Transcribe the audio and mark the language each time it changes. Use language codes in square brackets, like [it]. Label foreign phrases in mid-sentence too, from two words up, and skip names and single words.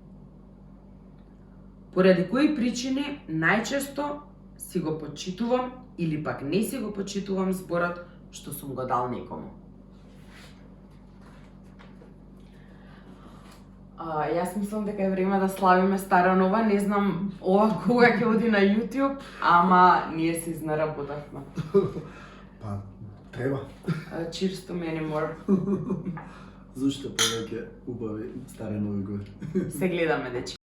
[mk] Поради кои причини најчесто си го почитувам или пак не си го почитувам зборот што сум го дал некому? Јас мислам дека е време да славиме Стара Нова, не знам ова кога ќе оди на YouTube, ама ние се изнаработавме. Па, треба. [en] Cheers to many more. [mk] Зошто повеќе убави старе нови години? Се гледаме, дечки.